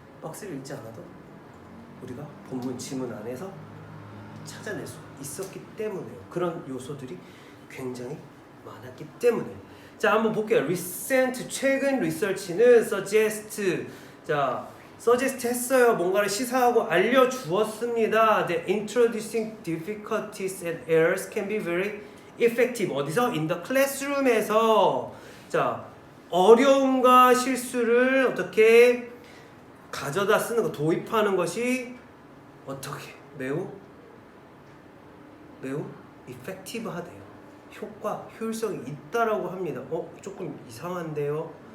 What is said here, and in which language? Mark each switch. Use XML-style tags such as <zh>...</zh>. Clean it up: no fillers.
<ko>박스를 읽지 않아도 우리가 본문 지문 안에서 찾아낼 수 있었기 때문에요. 그런 요소들이 굉장히 많았기 때문에. 자, 한번 볼게요.</ko> <en>recent,</en> <ko>최근 리서치는</ko> <en>suggest, suggest</en> <ko>했어요. 뭔가를 시사하고 알려주었습니다.</ko> <en>The introducing difficulties and errors can be very effective.</en> <ko>어디서?</ko> <en>In the classroom에서.</en> <ko>자, 어려움과 실수를 어떻게 가져다 쓰는 거, 도입하는 것이 어떻게 매우</ko> <en>effective</en> <ko>하대요. 효율성이 있다라고 합니다. 조금 이상한데요.</ko>